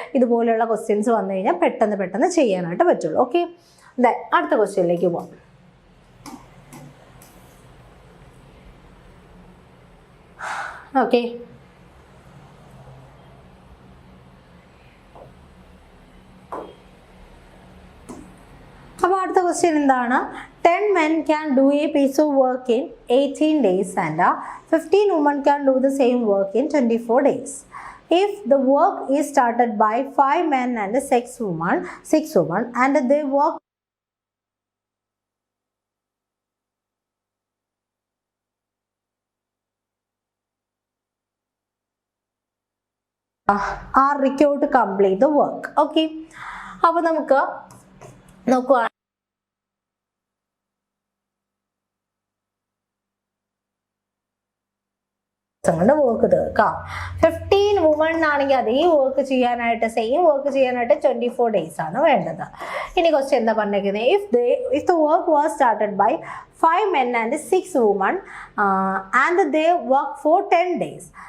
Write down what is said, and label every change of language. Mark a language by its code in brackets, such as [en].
[ml] ഇതുപോലെയുള്ള ക്വസ്റ്റ്യൻസ് വന്നു കഴിഞ്ഞാൽ പെട്ടെന്ന് ചെയ്യാനായിട്ട് പറ്റുള്ളൂ. ഓക്കെ, അടുത്ത ക്വസ്റ്റ്യനിലേക്ക് പോകാം. ഓക്കെ, അപ്പോൾ അടുത്ത ക്വസ്റ്റ്യൻ എന്താണ്? [en] 10 men can do a piece of work in 18 days and 15 women can do the same work in 24 days. If the work is started by 5 men and 6 women and they work are required to complete the work. [ml] Okay, അപ്പോൾ നമുക്ക് നോക്കുക, work തീർക്കാം. 15 woman ആണെങ്കിൽ അതേ work ചെയ്യാനായിട്ട് same work ചെയ്യാനായിട്ട് 24 days ആണ് വേണ്ടത്. ഇനി ക്വസ്റ്റ്യൻ എന്താ പറഞ്ഞിരിക്കുന്നത്? [en] if the work was started by 5 men and 6 women and they work for 10 days.